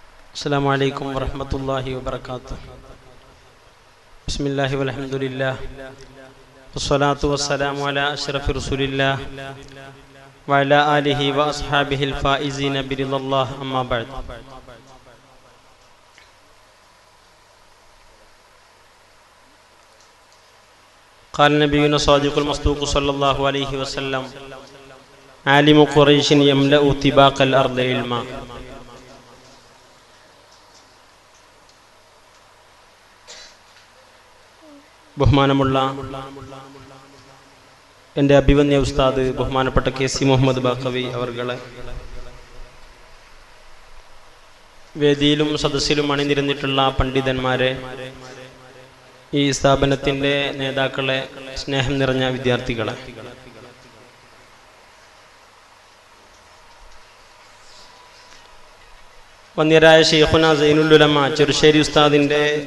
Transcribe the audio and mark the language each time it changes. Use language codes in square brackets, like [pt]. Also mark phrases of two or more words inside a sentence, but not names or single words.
[ar] السلام عليكم ورحمة الله وبركاته. بسم الله والحمد لله والصلاة والسلام على أشرف رسول الله وعلى آله وأصحابه الفائزين برضا الله أما بعد. قال نبينا صادق المصدوق صلى الله عليه وسلم: عالم قريش يملأ طباق الأرض علما. [ml] ബഹുമാനമുള്ള എൻ്റെ അഭിവന്യ ഉസ്താദ് ബഹുമാനപ്പെട്ട KC മുഹമ്മദ് ബാഖവി അവർകളെ, വേദിയിലും സദസ്സിലും അണിനിരന്നിട്ടുള്ള പണ്ഡിതന്മാരെ, ഈ സ്ഥാപനത്തിൻ്റെ നേതാക്കളെ, സ്നേഹം നിറഞ്ഞ വിദ്യാർത്ഥികളെ, വന്യരായ ശൈഖുന സൈനുൽ ഉലമ ചെറുശ്ശേരി ഉസ്താദിൻ്റെ